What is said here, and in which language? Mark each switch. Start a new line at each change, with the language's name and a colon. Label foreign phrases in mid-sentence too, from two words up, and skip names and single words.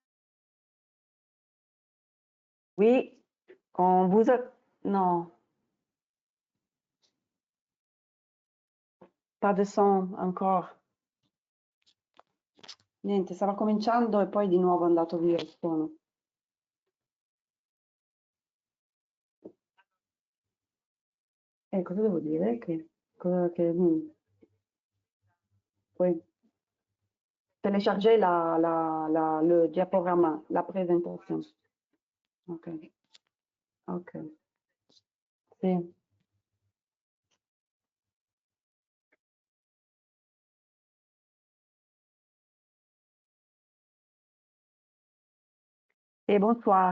French: Oui, on vous a... No, pas de son ancora.
Italian: Niente, stava cominciando e poi di nuovo è andato via il suono. Cosa devo dire?
French: Oui. Télécharger le diaporama, la présentation.
Italian: Ok. Ok. Sì.
French: Et bonsoir.